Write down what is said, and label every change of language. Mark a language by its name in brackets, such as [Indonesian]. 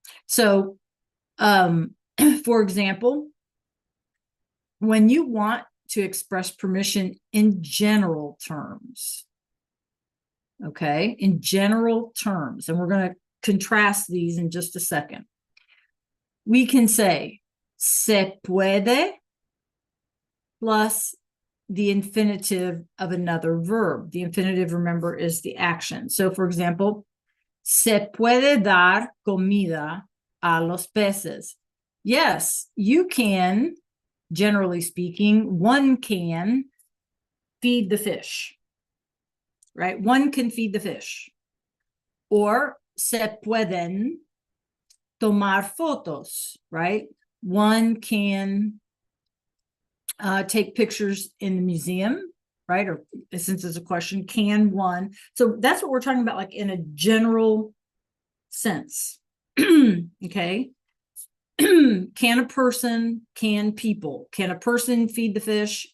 [English] So, for example, when you want to express permission in general terms, okay, in general terms, and we're going to contrast these in just a second, we can say [Spanish] se puede [English] plus the infinitive of another verb. The infinitive, remember, is the action. So, for example, [Spanish] se puede dar comida a los peces. [English] Yes, you can, generally speaking, one can feed the fish, right? One can feed the fish. [Spanish] Or se pueden tomar fotos, right? [English] One can take pictures in the museum, right? Or since it's a question, can one? So that's what we're talking about, like in a general sense. Okay. Can a person, can people? Can a person feed the fish?